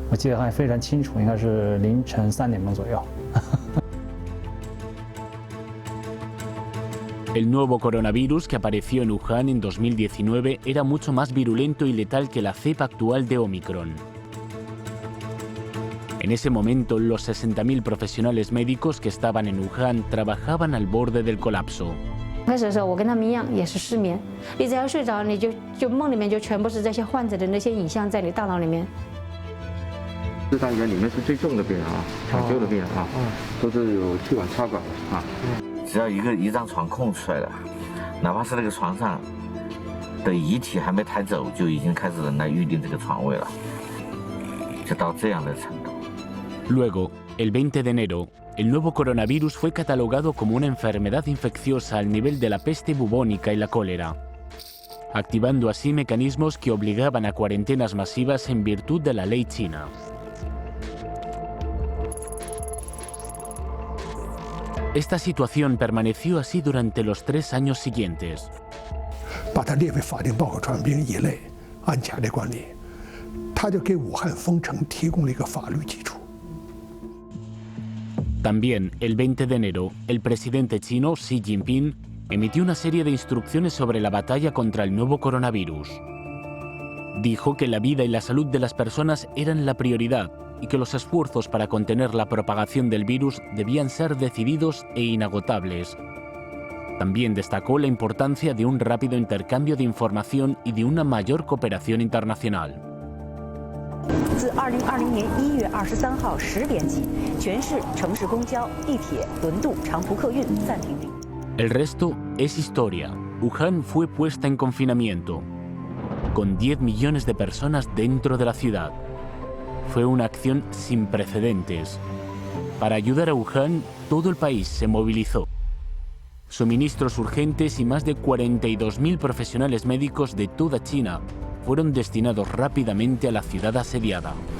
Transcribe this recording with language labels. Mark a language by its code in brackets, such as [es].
[zh] 我记得还非常清楚，应该是凌晨3点钟左右。 [es] El nuevo coronavirus que apareció en Wuhan en 2019 era mucho más virulento y letal que la cepa actual de Omicron. En ese momento, los 60.000 profesionales médicos que estaban en Wuhan trabajaban al borde del colapso. [zh] 开始的时候，我跟他们一样也是失眠，你只要睡着，你就梦里面就全部是这些患者的那些影像在你大脑里面。这单元里面是最重的病人抢救的病人都是有气管插管的只要一张床空出来了，哪怕是那个床上的遗体还没抬走，就已经开始人来预定这个床位了，就到这样的程度。 [es] Luego, el 20 de enero, el nuevo coronavirus fue catalogado como una enfermedad infecciosa al nivel de la peste bubónica y la cólera, activando así mecanismos que obligaban a cuarentenas masivas en virtud de la ley china. Esta situación permaneció así durante los 3 años siguientes. [zh] 把它列为法定报告传染病一类，按甲类管理，它就给武汉封城提供了一个法律基础。 [es] También, el 20 de enero, el presidente chino Xi Jinping emitió una serie de instrucciones sobre la batalla contra el nuevo coronavirus. Dijo que la vida y la salud de las personas eran la prioridad y que los esfuerzos para contener la propagación del virus debían ser decididos e inagotables. También destacó la importancia de un rápido intercambio de información y de una mayor cooperación internacional. [zh] 自2020年1月23号10点起，全市城市公交、地铁、轮渡、长途客运暂停运营。 [es] El resto es historia. Wuhan fue puesta en confinamiento, con 10 millones de personas dentro de la ciudad. Fue una acción sin precedentes. Para ayudar a Wuhan, todo el país se movilizó. Suministros urgentes y más de 42.000 profesionales médicos de toda China fueron destinados rápidamente a la ciudad asediada.